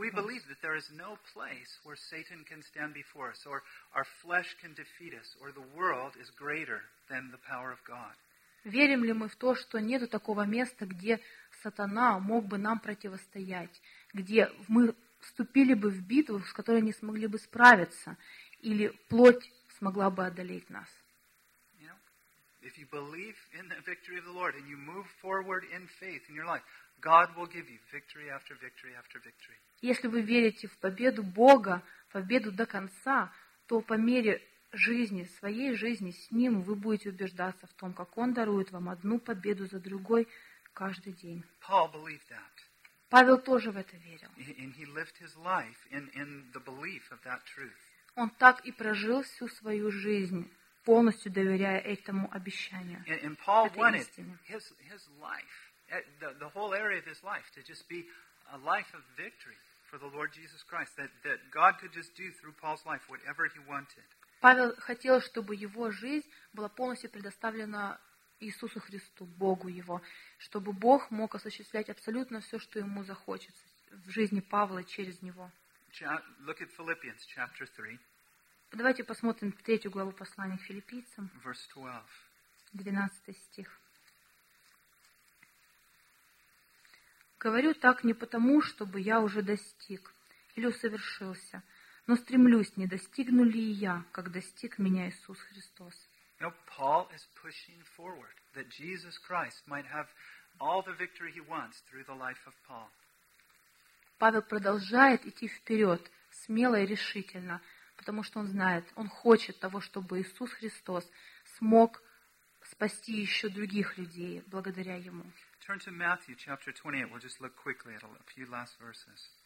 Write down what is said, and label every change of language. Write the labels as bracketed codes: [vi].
[en] Do we believe that there is no place where Satan can stand before us, or our flesh can defeat us, or the world is greater than the power of God? [ru] Верим ли мы в то, что нет такого места, где сатана мог бы нам противостоять, где мы вступили бы в битву, с которой не смогли бы справиться, или плоть смогла бы одолеть нас? [en] If you believe in the victory of the Lord and you move forward in faith in your life, God will give you victory after victory after victory. [ru] Если вы верите в победу Бога, в победу до конца, то по мере жизни, своей жизни с Ним, вы будете убеждаться в том, как Он дарует вам одну победу за другой каждый день. [en] Paul believed that. [ru] Павел тоже в это верил. [en] And he lived his life in the belief of that truth. [ru] Он так и прожил всю свою жизнь, полностью доверяя этому обещанию. [en] And Paul wanted his life, the whole area of his life, to just be a life of victory for the Lord Jesus Christ, that God could just do through Paul's life whatever he wanted. [ru] Павел хотел, чтобы его жизнь была полностью предоставлена Иисусу Христу, Богу его, чтобы Бог мог осуществлять абсолютно все, что ему захочется в жизни Павла через него. [en] Look at Philippians chapter 3. [ru] Давайте посмотрим третью главу послания к Филиппийцам. [en] Verse 12. [ru] 12 стих. Говорю так не потому, чтобы я уже достиг или усовершился, но стремлюсь, не достигну ли я, как достиг меня Иисус Христос. [en] Now, Paul is pushing forward that Jesus Christ might have all the victory he wants through the life of Paul. [ru] Павел продолжает идти вперед смело и решительно, потому что он знает, он хочет того, чтобы Иисус Христос смог спасти еще других людей благодаря ему. [en] Turn to Matthew chapter 28. We'll just look quickly at a few last verses.